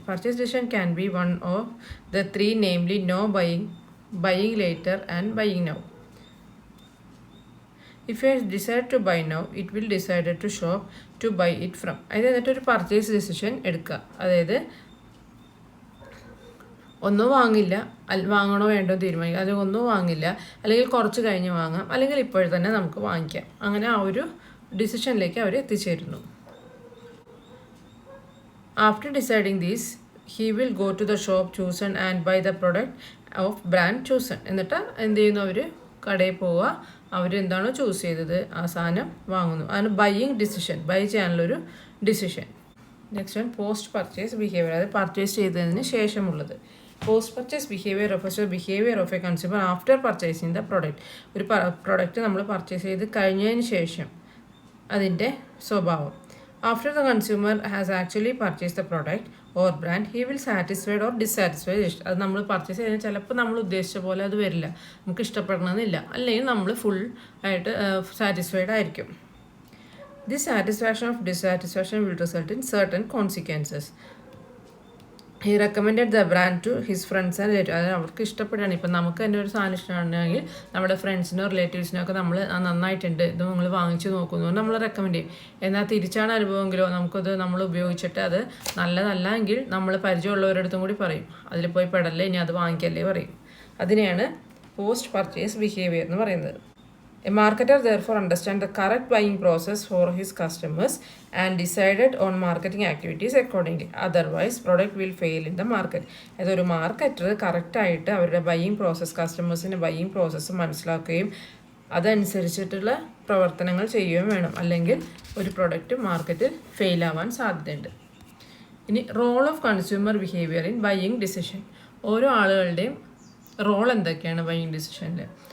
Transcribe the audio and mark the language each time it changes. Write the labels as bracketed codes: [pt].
[en] Purchase decision can be one of the three, namely no buying, buying later and buying now. If you decide to buy now, it will decide to shop to buy it from. [ml] അതായത് ഒരു purchase decision എടുക്കുക. അതായത് ഒന്നും വാങ്ങില്ല, വാങ്ങണോ വേണ്ടോ തീരുമാനിക്കുക. അല്ലെങ്കിൽ ഒന്നും വാങ്ങില്ല, അല്ലെങ്കിൽ കുറച്ച് കഴിഞ്ഞ് വാങ്ങാം, അല്ലെങ്കിൽ ഇപ്പോൾ തന്നെ നമുക്ക് വാങ്ങിക്കാം. അങ്ങനെ ആ ഒരു ഡിസിഷനിലേക്ക് അവർ എത്തിച്ചേരുന്നു. [en] After deciding this, he will go to the shop chosen and buy the product of brand chosen. [ml] എന്നിട്ട് എന്ത് ചെയ്യുന്നു, അവർ കടയിൽ പോവുക, അവരെന്താണോ ചൂസ് ചെയ്തത് ആ സാധനം വാങ്ങുന്നു. അതാണ് ബൈയിങ് ഡിസിഷൻ, ബൈ ചെയ്യാനുള്ളൊരു decision. Next one post purchase behaviour, അത് പർച്ചേസ് ചെയ്തതിന് ശേഷമുള്ളത്. [en] Post purchase behaviour refers to behaviour of a consumer after purchasing the product. [ml] ഒരു പ്രൊഡക്റ്റ് നമ്മൾ പർച്ചേസ് ചെയ്ത് കഴിഞ്ഞതിന് ശേഷം അതിൻ്റെ സ്വഭാവം. [en] After the consumer has actually purchased the product or brand, he will satisfied or dissatisfied. [ml] അത് നമ്മൾ പർച്ചേസ് ചെയ്താൽ ചിലപ്പോൾ നമ്മൾ ഉദ്ദേശിച്ച പോലെ അത് വരില്ല, നമുക്ക് ഇഷ്ടപ്പെടണമെന്നില്ല, അല്ലെങ്കിൽ നമ്മൾ ഫുൾ ആയിട്ട് സാറ്റിസ്ഫൈഡ് ആയിരിക്കും. [en] This satisfaction or dissatisfaction will result in certain consequences. He recommended the brand to his friends and relatives. [ml] അതായത് അവർക്ക് ഇഷ്ടപ്പെടുകയാണ്. ഇപ്പം നമുക്ക് തന്നെ ഒരു സാധനം ഇഷ്ടമാണെങ്കിൽ നമ്മുടെ ഫ്രണ്ട്സിനോ റിലേറ്റീവ്സിനൊക്കെ നമ്മൾ നന്നായിട്ടുണ്ട്, ഇത് നിങ്ങൾ വാങ്ങിച്ച് നോക്കുന്നു നമ്മൾ റെക്കമെൻഡ് ചെയ്യും. എന്നാൽ തിരിച്ചാണ് അനുഭവമെങ്കിലോ നമുക്കത് നമ്മൾ ഉപയോഗിച്ചിട്ട് അത് നല്ലതല്ല എങ്കിൽ നമ്മൾ പരിചയമുള്ളവരടുത്തും കൂടി പറയും, അതിൽ പോയി പെടല്ലേ, ഇനി അത് വാങ്ങിക്കല്ലേ പറയും. അതിനെയാണ് പോസ്റ്റ് പർച്ചേസ് ബിഹേവിയർ എന്ന് പറയുന്നത്. [en] A marketer therefore understands the correct buying process for his customers and decided on marketing activities accordingly. Otherwise, product will fail in the market. [ml] അതൊരു മാർക്കറ്റർ കറക്റ്റായിട്ട് അവരുടെ ബയ്യിങ് പ്രോസസ്സ്, കസ്റ്റമേഴ്സിൻ്റെ ബയ്യിങ് പ്രോസസ്സ് മനസ്സിലാക്കുകയും അതനുസരിച്ചിട്ടുള്ള പ്രവർത്തനങ്ങൾ ചെയ്യുകയും വേണം, അല്ലെങ്കിൽ ഒരു പ്രൊഡക്റ്റ് മാർക്കറ്റിൽ ഫെയിലാവാൻ സാധ്യതയുണ്ട്. ഇനി [en] Role of consumer behaviour in buying decision. [ml] ഓരോ ആളുകളുടെയും റോൾ എന്തൊക്കെയാണ് ബയ്യിങ് ഡിസിഷനിൽ?